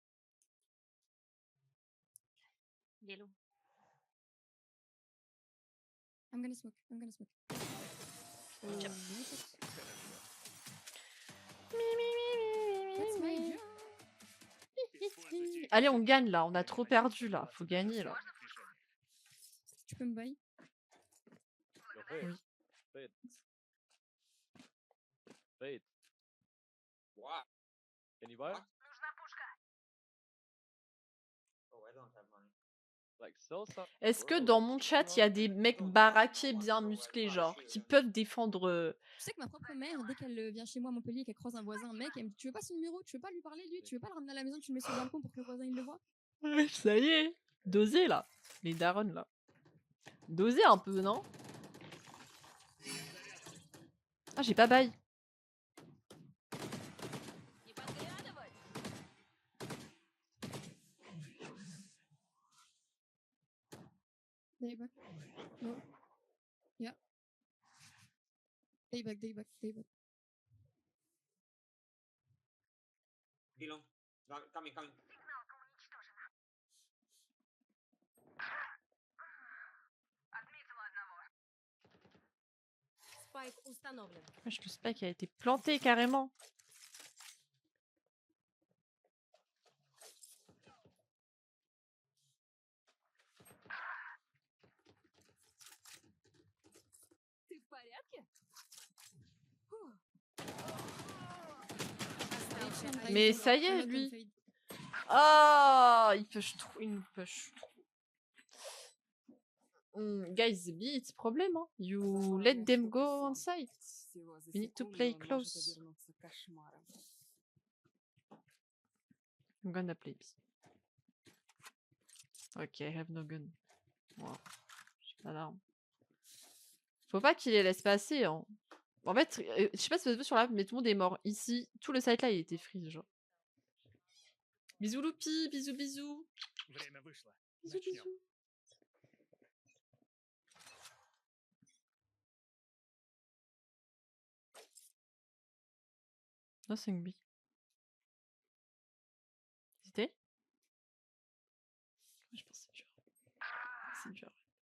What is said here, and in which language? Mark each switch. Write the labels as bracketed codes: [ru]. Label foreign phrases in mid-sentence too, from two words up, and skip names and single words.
[fr] Il est low. [en] I'm gonna smoke. Yep. That's my job. [fr] allez, on gagne là. On a trop perdu là. Faut gagner là. Tu peux me bailler? [en] Yo, Fade. [fr] Oui. Fade. Fade. [en] What? Can you buy? What? Oh, I don't have money. Like, sell some. [fr] Est-ce que bro. dans mon chat, il y a des mecs baraqués bien musclés, genre, qui peuvent défendre. Tu sais que ma propre mère, dès qu'elle vient chez moi à Montpellier et qu'elle croise un voisin, un mec, elle me dit: tu veux pas son numéro? Tu veux pas lui parler, lui? Tu veux pas le ramener à la maison? Tu le mets sur le balcon pour que le voisin il le voit? Ça y est. Dosez là. Les darons là. Dosez un peu, non? Ah, j'ai pas bail. [ru] Не подглядывай. [en] Day back. No. Yeah. Day back, day back, day back. Belong. Coming, coming. [ru] Спайк установлен. [fr] Wesh, le spike a été planté carrément. [ru] Ты в порядке? Остался [fr] Mais [ru] один [fr] ça y [en] One [fr] est, [en] out, [fr] lui. [en] one fade. [fr] Ah, il push trop. Il push trop. [en] Guys, B, it's problem, hein. You let them go on site. We need to play close. I'm gonna play B. Ok, I have no gun. Wow. [fr] J'ai pas d'arme. Faut pas qu'il les laisse passer, hein. En fait, je sais pas si ça se voit sur la map, mais tout le monde est mort. Ici, tout le site là, il était freeze, genre. Bisous Loupi, bisous bisous. Bisous bisous. [en] Nothing B. [fr] C'était? Je pense que c'est dur. C'est dur.